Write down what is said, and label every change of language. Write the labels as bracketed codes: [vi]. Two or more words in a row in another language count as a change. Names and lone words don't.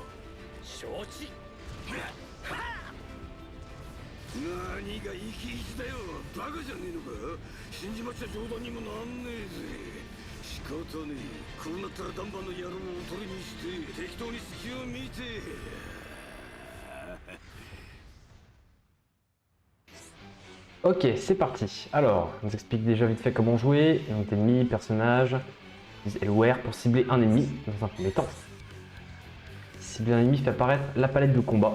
[ja] 承知。何が生き意地だよ。バカじゃねえのか。死んじまっちゃ冗談にもなんねえぜ。仕方ねえ。こうなったらダンバーの野郎をおとりにして適当に隙を見て。 [fr] Ok, c'est parti. Alors, on nous explique déjà vite fait comment jouer, unité ennemi, personnage, LOR pour cibler un ennemi dans un premier temps. Cibler un ennemi fait apparaître la palette de combat.